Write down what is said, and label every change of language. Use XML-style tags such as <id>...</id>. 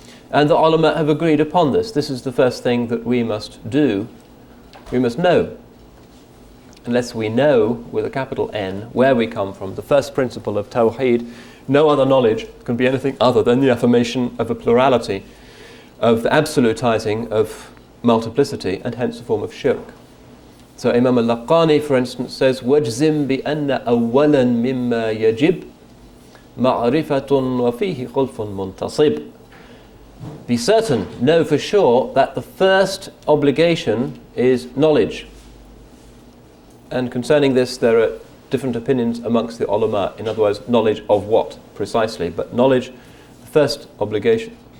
<en>And the ulama have agreed upon this. This is the first thing that we must do. We must know. Unless we know, with a capital N, where we come from, the first principle of Tawheed, no other knowledge can be anything other than the affirmation of a plurality, of the absolutizing of multiplicity, and hence a form of shirk.</en> <ar>So Imam al-Laqani, for instance, says, وَاجْزِمْ بِأَنَّ أَوَّلًا مِمَّا يَجِبْ مَعْرِفَةٌ وَفِيهِ خُلْفٌ مُنْتَصِبٌ.</ar> <en>Be certain, know for sure, that the first obligation is knowledge. And concerning this, there are different opinions amongst the ulama. In other words, knowledge of what precisely, but knowledge, the first obligation.</en>